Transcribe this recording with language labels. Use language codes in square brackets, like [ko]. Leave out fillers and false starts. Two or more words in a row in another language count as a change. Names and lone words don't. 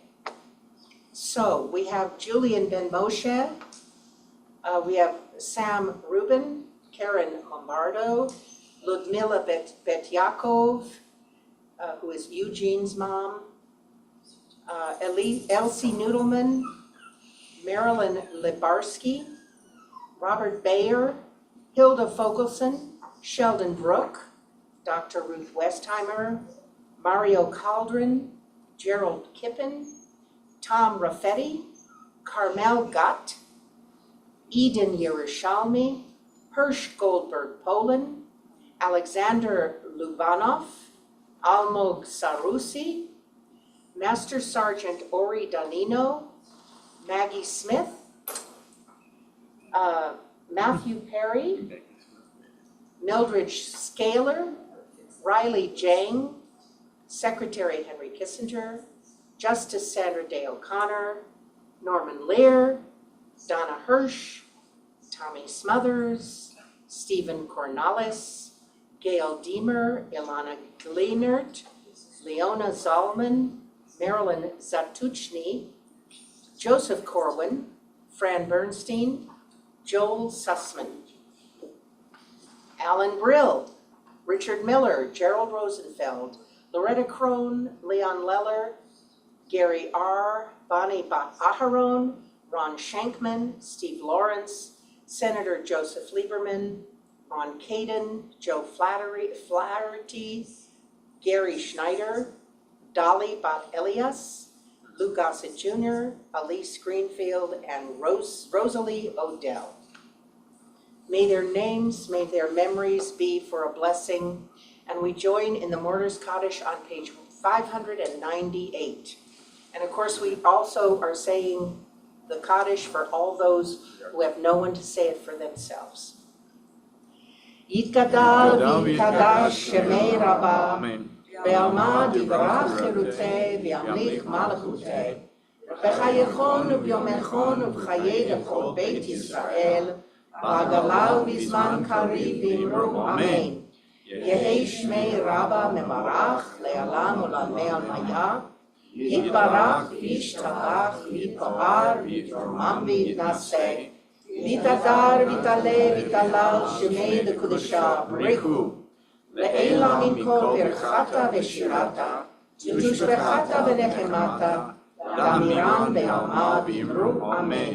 [en] So we have Julian Ben Moshe. We have Sam Rubin, Karen Lombardo, Ludmila Bet Yaakov, who is Eugene's mom, Elsie Noodleman, Marilyn Libarsky, Robert Bayer, Hilda Fogelson, Sheldon Brooke, Dr. Ruth Westheimer, Mario Caldron, Gerald Kippen, Tom Raffetti, Carmel Gott, Eden Yerushalmi, Hirsch Goldberg Poland, Alexander Lubanov, Almog Sarusi, Master Sergeant Ori Danino, Maggie Smith, Matthew Perry, Mildred Scaler, Riley Jang, Secretary Henry Kissinger, Justice Sandra Day O'Connor, Norman Lear, Donna Hirsch, Tommy Smothers, Stephen Cornales, Gail Deemer, Ilana Gleinert, Leona Zalman, Marilyn Zatuchny, Joseph Corwin, Fran Bernstein, Joel Sussman, Alan Brill, Richard Miller, Gerald Rosenfeld, Loretta Crone, Leon Leller, Gary R., Bonnie Aharon, Ron Shankman, Steve Lawrence, Senator Joseph Lieberman, Ron Caden, Joe Flaherty, Gary Schneider, Dolly Bat Elias, Lou Gossett Jr., Elise Greenfield, and Rosalie Odell. May their names, may their memories be for a blessing, and we join in the Mourner's Kaddish on page 598. And of course, we also are saying the Kaddish for all those who have no one to say it for themselves. [arc] יתגדל ויתקדש שמיה רבא, בעלמא די ברא כרעותיה, וימליך מלכותיה, בחייכון וביומיכון ובחיי דכל בית ישראל, בעגלא ובזמן קריב ואמרו אמן. יהא שמיה רבא מברך לעלם ולעלמי עלמיא, יתברך וישתבח ויתפאר ויתרומם ויתנשא ויתהדר ויתעלה ויתהלל שמי דקודשה בריחו לעילא מן כל ברכתה ושירתה ותושבחתה ונחמתה לאמירם בעלמא ואמרו אמן.